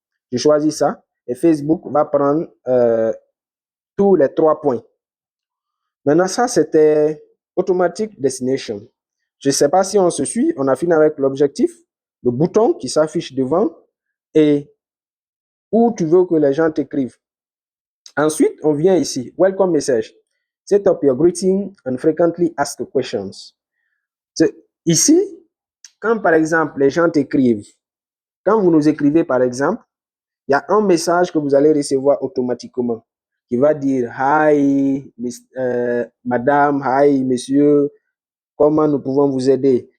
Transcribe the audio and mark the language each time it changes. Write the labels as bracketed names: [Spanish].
[French] Je choisis ça et Facebook va prendre tous les 3 points. Maintenant, ça, c'était Automatic Destination. Je ne sais pas si on se suit, on a fini avec l'objectif, le bouton qui s'affiche devant et où tu veux que les gens t'écrivent. Ensuite, on vient ici, Welcome Message. [English] Set up your greeting and frequently asked questions. [French] Ici, quand par exemple les gens t'écrivent, quand vous nous écrivez par exemple, il y a un message que vous allez recevoir automatiquement qui va dire Hi, madame, hi, monsieur, comment nous pouvons vous aider?